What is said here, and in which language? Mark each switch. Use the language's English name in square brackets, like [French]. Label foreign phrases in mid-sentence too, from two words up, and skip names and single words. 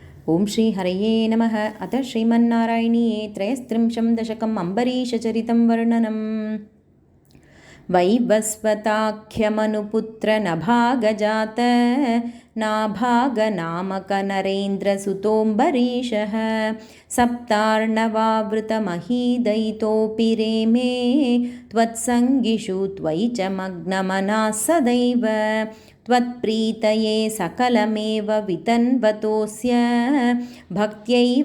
[Sanskrit] ఓం శ్రీ హరయే నమః. అత శ్రీమన్నారాయణీయే త్రయస్త్రింశం దశకం అంబరీషచరితం వర్ణనం. వైవస్వతాఖ్యమనుపుత్ర నభాగజాత नाभागनामकनरेन्द्रसुतोऽम्बरीषः सप्तार्णवावृतमहीदयितोऽपि रेमे त्वत्सङ्गिषु त्वयि च मग्नमनाः सदैव त्वत्प्रीतये सकलमेव वितन्वतोऽस्य भक्त्यैव